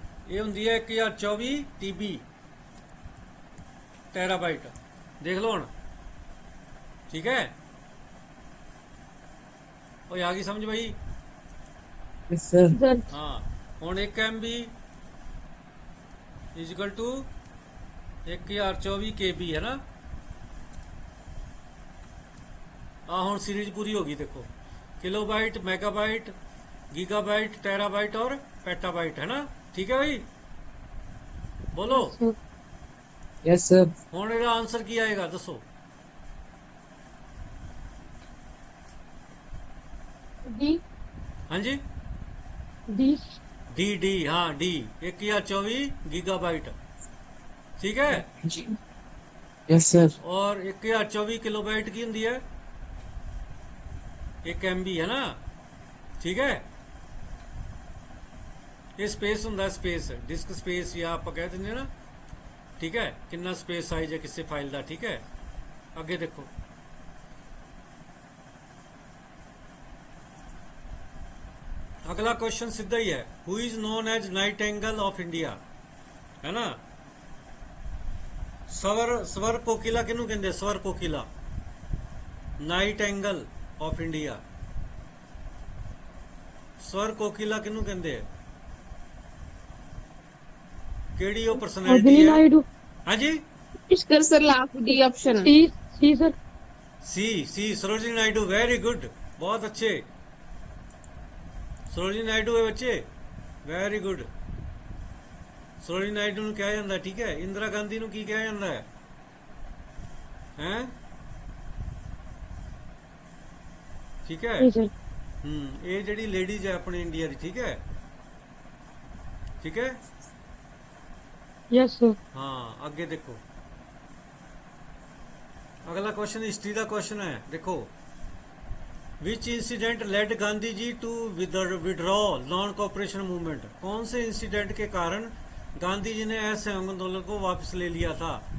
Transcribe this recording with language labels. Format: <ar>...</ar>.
<pa>ਇਹ ਹੁੰਦੀ ਹੈ 1024 TB ਟੈਰਾਬਾਈਟ, ਦੇਖ ਲਓ ਹੁਣ, ਠੀਕ ਹੈ। ਉਹ ਆ ਗਈ ਸਮਝ ਬਈ।</pa> <en>Yes sir. Sir</en> <pa>ਹਾਂ, ਹੁਣ 1 MB</pa> <en>is equal to</en> <pa>1024 KB ਹੈ ਨਾ। ਆ ਹੁਣ</pa> <hi>सीरीज पूरी होगी, देखो किलोबाइट, मेगाबाइट, गीगाबाइट, टेराबाइट और पेटाबाइट, है ना। ठीक है भाई, बोलो</hi> <en>Sir yes sir.</en> <pa>ਹੁਣ ਇਹਦਾ ਆਨਸਰ ਕੀ ਆਏਗਾ ਦੱਸੋ।</pa> <en>D</en> <pa>ਹਾਂਜੀ,</pa> <en>D</en> <hi>डी हाँ डी 1024 गीगाबाइट, ठीक है।</hi> <en>जी yes sir.</en> <hi>और 1024 किलोबाइट की</hi> <pa>ਹੁੰਦੀ ਹੈ</pa> <hi>1 MB, है ना, ठीक है।</hi> <pa>ਇਹ ਸਪੇਸ ਹੁੰਦਾ, ਸਪੇਸ ਡਿਸਕ ਸਪੇਸ ਜਾਂ ਆਪਾਂ ਕਹਿ ਦਿੰਦੇ ਨਾ, ਠੀਕ ਹੈ। ਕਿੰਨਾ ਸਪੇਸ ਸਾਈਜ਼ ਹੈ ਕਿਸੇ ਫਾਈਲ ਦਾ, ਠੀਕ ਹੈ। ਅੱਗੇ ਦੇਖੋ, ਅਗਲਾ ਕੁਐਸਚਨ ਸਿੱਧਾ ਹੀ ਹੈ।</pa> <en>Who is known as nightingale of India, ਹੈ ਨਾ।</en> <pa>ਸਵਰ ਕੋਕਿਲਾ ਕਿਹਨੂੰ ਕਹਿੰਦੇ, ਸਵਰ ਕੋਕਿਲਾ, ਨਾਈਟੈਂਗਲ ਆਫ ਇੰਡੀਆ। ਸਵਰ ਕੋਕਿਲਾ ਕਿਹਨੂੰ ਕਹਿੰਦੇ ਆ, ਕਿਹੜੀ ਉਹ ਪਰਸਨੈਲਿਟੀ अग्नि ਹੈ। नायडू। ਹਾਂਜੀ,</pa> <hi>इसका सर लास्ट डी ऑप्शन।</hi> <en>C C sir.</en> <hi>सी सरोजिनी नायडू, वेरी गुड, बहुत अच्छे। सरोजिनी नायडू है बच्चे, वेरी गुड।</hi> <pa>सरोजिनी नायडू ਨੂੰ ਕਿਹਾ ਜਾਂਦਾ, ਠੀਕ ਹੈ। ਇੰਦਰਾ ਗਾਂਧੀ ਨੂੰ ਕੀ ਕਿਹਾ ਜਾਂਦਾ ਹੈ,</pa> <hi>हैं, ठीक है। जी सर।</hi> <pa>ਇਹ ਜਿਹੜੀ ਲੇਡੀਜ਼ ਹੈ ਆਪਣੇ ਇੰਡੀਆ ਦੀ, ਠੀਕ ਹੈ, ठीक है।</pa> <en>Yes sir.</en> <hi>हाँ,</hi> <pa>ਅੱਗੇ ਦੇਖੋ,</pa> <hi>अगला क्वेश्चन हिस्ट्री का क्वेश्चन है, देखो।</hi> <en>which incident led Gandhi ji to withdraw non cooperation movement,</en> <hi>कौन से इंसिडेंट के कारण गांधी जी ने असहयोग आंदोलन को वापस ले लिया था।</hi>